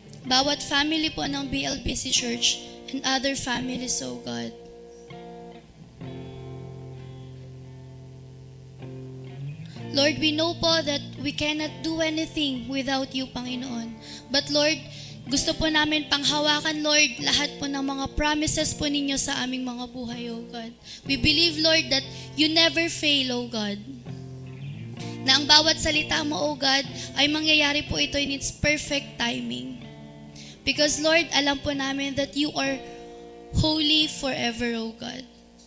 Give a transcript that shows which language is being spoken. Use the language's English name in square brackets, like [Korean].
[English] Bawat family po ng BLBC Church and other families, O God. Lord, we know po that we cannot do anything without you, Panginoon. [Filipino] But Lord, gusto po namin panghawakan, Lord, lahat po ng mga promises po ninyo sa aming mga buhay, O God. [English] We believe, Lord, that you never fail, O God. [Filipino] Na ang bawat salita mo, O God, ay mangyayari po ito [English] in its perfect timing. Because Lord, [Filipino] alam po namin [English] that you are holy forever, O God.